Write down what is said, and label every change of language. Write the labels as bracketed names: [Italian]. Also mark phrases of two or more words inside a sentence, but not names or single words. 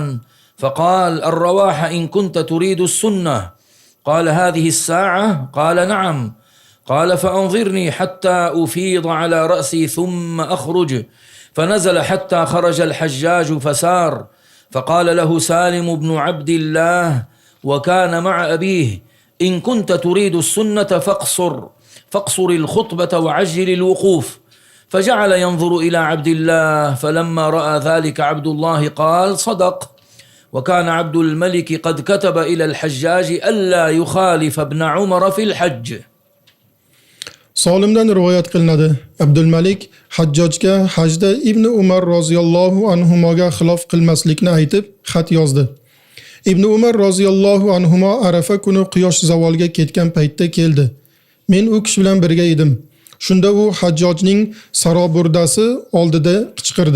[Arabic] فقال الرواح إن كنت تريد السنة قال هذه الساعة قال نعم قال فأنظرني حتى أفيض على رأسي ثم أخرج فنزل حتى خرج الحجاج فسار فقال له سالم بن عبد الله وكان مع أبيه إن كنت تريد السنة فاقصر الخطبة وعجل الوقوف. فجعل ينظر إلى عبد الله، فلما رأى ذلك عبد الله قال: صدق. وكان عبد الملك قد كتب إلى الحجاج ألا يخالف ابن عمر في الحج. [Uzbek] Solimdan rivoyat qilinadi. Abdulmalik Hajjojga hajda Ibn Umar [Arabic] رضي الله عنهما [Uzbek] xilof qilmaslikni aytib xat yozdi. Ibn Umar [Arabic] رضي الله عنهما [Uzbek] Arafa kuni quyosh zavolga ketgan paytda keldi. Men u kishi bilan birga edim. Shunda u Hajjojning saroburdasi oldida qichqirdi.